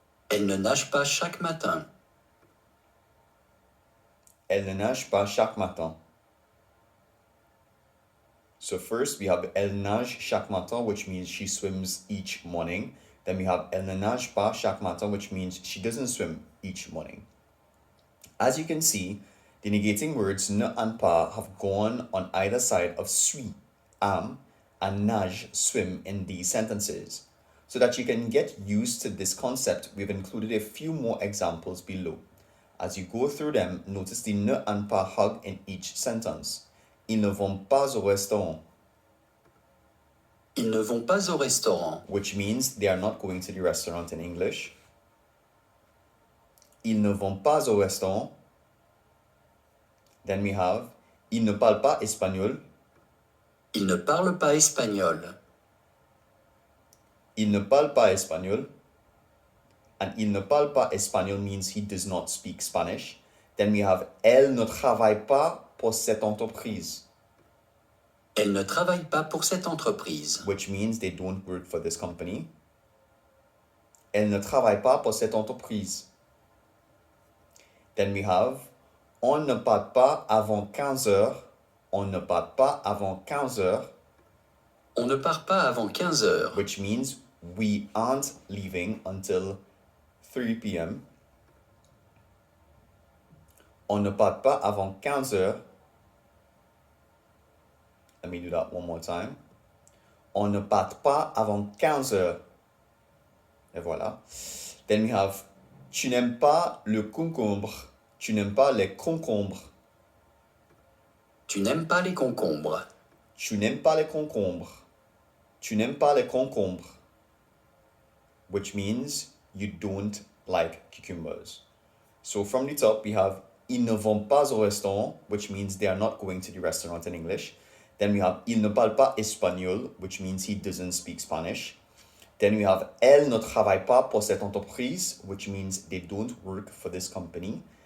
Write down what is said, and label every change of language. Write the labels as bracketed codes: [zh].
[fr] Elle ne nage pas chaque matin. Elle ne nage pas chaque matin. [en] So first we have [fr] elle nage chaque matin, [en] which means she swims each morning. Then we have [fr] elle ne nage pas chaque matin, [en] which means she doesn't swim each morning. As you can see, the negating words ne and pas have gone on either side of suis, am, and nage, swim in these sentences. So that you can get used to this concept, we've included a few more examples below. As you go through them, notice the ne and pas hug in each sentence. [fr] Ils ne vont pas au restaurant. Ils ne vont pas au restaurant. [en] Which means they are not going to the restaurant in English. [fr] Ils ne vont pas au restaurant. [en] Then we have [fr] ils ne parlent pas espagnol. Ils ne parlent pas espagnol. Il ne parle pas espagnol. And il ne parle pas espagnol [en] means he does not speak Spanish. Then we have [fr] elle ne travaille pas pour cette entreprise. Elle ne travaille pas pour cette entreprise. [en] Which means they don't work for this company. [fr] Elle ne travaille pas pour cette entreprise. [en] Then we have [fr] on ne part pas avant 15 heures. On ne part pas avant 15 heures. On ne part pas avant 15 heures. [en] Which means we aren't leaving until 3 p.m. [fr] On ne part pas avant 15 heures. [en] Let me do that one more time. [fr] On ne part pas avant 15 heures. Et voilà. [en] Then we have [fr] tu n'aimes pas le concombre. Tu n'aimes pas les concombres. Tu n'aimes pas les concombres. Tu n'aimes pas les concombres. Tu n'aimes pas les concombres. [en] Which means you don't like cucumbers. So from the top, we have [fr] ils ne vont pas au restaurant, [en] which means they are not going to the restaurant in English. Then we have [fr] il ne parle pas espagnol, [en] which means he doesn't speak Spanish. Then we have [fr] elle ne travaille pas pour cette entreprise, [en] which means they don't work for this company.